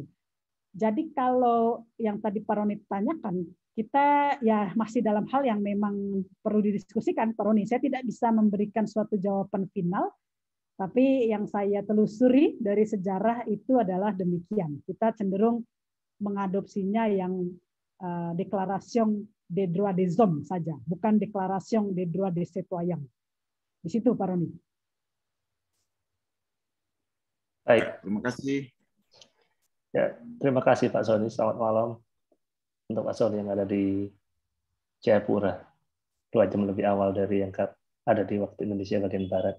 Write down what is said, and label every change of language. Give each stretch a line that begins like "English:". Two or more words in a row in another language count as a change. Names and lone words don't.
Indonesian: Jadi kalau yang tadi Pak Roni tanyakan, kita ya masih dalam hal yang memang perlu didiskusikan, Pak Roni. Saya tidak bisa memberikan suatu jawaban final, tapi yang saya telusuri dari sejarah itu adalah demikian. Kita cenderung mengadopsinya yang
French: Déclaration des droits des hommes
Indonesian: saja, bukan
French: Déclaration des droits des citoyens.
Indonesian: Di situ, Pak Roni. Baik. Terima kasih. Ya, terima kasih Pak Sony. Selamat malam untuk Pak Sony yang ada di Jayapura, 2 jam lebih awal dari yang ada di waktu Indonesia bagian Barat.